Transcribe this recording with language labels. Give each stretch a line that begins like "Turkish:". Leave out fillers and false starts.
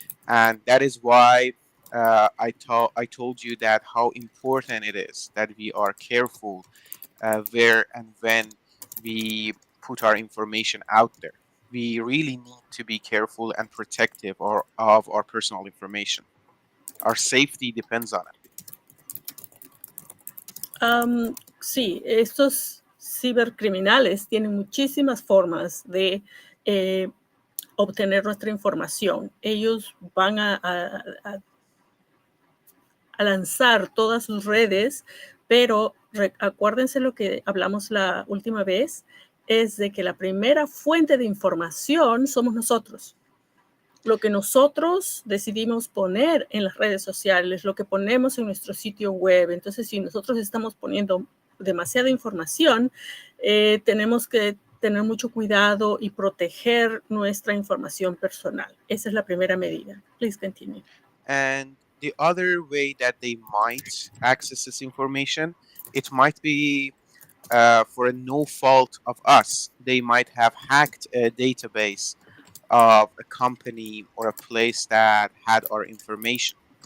English: And that is why I told you that how important it is that we are careful where and when we put our information out there. We really need to be careful and protective of our personal information. Our safety depends on it.
Spanish: Sí, estos cibercriminales tienen muchísimas formas de obtener nuestra información. Ellos van a lanzar todas sus redes, pero acuérdense lo que hablamos la última vez, es de que la primera fuente de información somos nosotros. Lo que nosotros decidimos poner en las redes sociales, lo que ponemos en nuestro sitio web. Entonces, si nosotros estamos poniendo demasiada información, tenemos que tener mucho cuidado y proteger nuestra información personal. Esa es la primera medida.
English: Please continue. And the other way that they might access this information, it might be for no fault of us. They might have hacked a database of a company or a place that had our information.